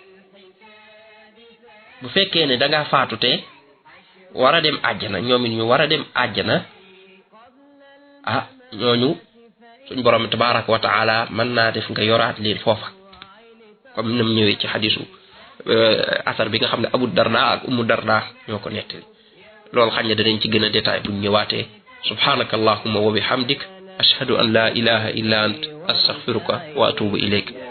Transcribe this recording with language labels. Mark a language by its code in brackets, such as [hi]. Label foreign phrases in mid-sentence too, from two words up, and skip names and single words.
[wo] bu fekkee ne dangaa faatu te war a dem àjjana ñoom it ñu war a dem àjjana ñooñu suñ borom [ar] تبارك وتعالى [wo] mën naa def nga yoraat leen foofa comme nam ñëwee ci xadisu asar bi nga xam ne Abu Darda ak Ummu Darda ñoo ko nettali loolu xañ ne danañ ci gën a détail buñ ñëwaatee [ar] سبحانك اللهم وبحمدك أشهد أن لا إله إلا أنت أستغفرك وأتوب إليك